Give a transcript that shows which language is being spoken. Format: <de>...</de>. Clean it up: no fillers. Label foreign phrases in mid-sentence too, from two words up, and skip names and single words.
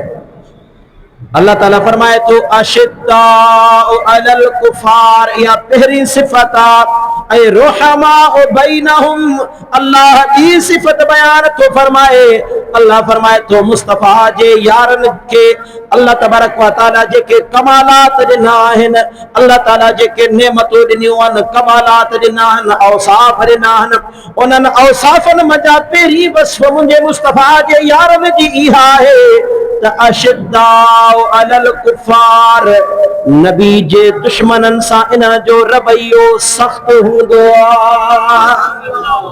<sd>अल्लाह ताला फरमाए तो</sd> <ar>أشداء على الكفار,</ar> <sd>या पहली सिफ़त ऐं</sd> <ar>رحماء بينهم,</ar> <sd>अल्लाह की सिफ़त बयान तो फरमाए। अल्लाह फरमाए तो मुस्तफ़ा जे यारनि के</sd> <ar>الله تبارك و تعالى</ar> <sd>जेके कमालात ॾिना आहिनि, अल्लाह ताला जेके नेमतूं ॾिनियूं आहिनि, कमालात ॾिना आहिनि, औसाफ़ ॾिना आहिनि, उन्हनि औसाफ़नि मंझां पहिरीं वस्फ़ मुंहिंजे मुस्तफ़ा जे यारनि जी इहा आहे त</sd> <ar>أشداء على الكفار,</ar> <sd>नबी जे दुश्मननि सां इन जो रवैयो सख्त हूंदो आहे।</sd>